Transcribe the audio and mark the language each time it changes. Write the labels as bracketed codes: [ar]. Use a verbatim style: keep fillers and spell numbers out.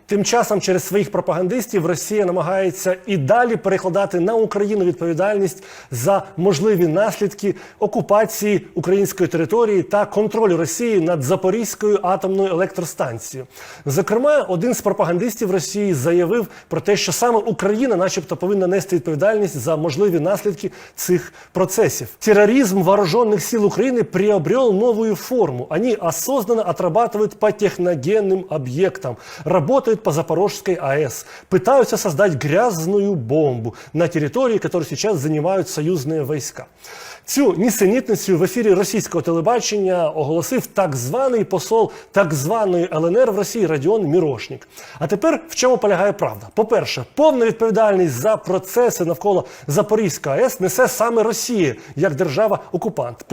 [uk] Тим часом через своїх пропагандистів Росія намагається і далі перекладати на Україну відповідальність за можливі наслідки окупації української території та контролю Росії над Запорізькою атомною електростанцією. Зокрема, один з пропагандистів Росії заявив про те, що саме Україна начебто повинна нести відповідальність за можливі наслідки цих процесів. [ru] Терроризм вооруженных сил Украины приобрел новую форму. Они осознанно отрабатывают по техногенным объектам, работают по Запорожской АЭС, пытаются создать грязную бомбу на территории, которую сейчас занимают союзные войска. [uk] Цю нісенітницю в ефірі російського телебачення оголосив так званий посол так званої ЛНР в Росії Родіон Мірошнік. А тепер в чому полягає правда? По-перше, повна відповідальність за процеси навколо Запорізької АЕС несе саме Росія, як держава-окупант.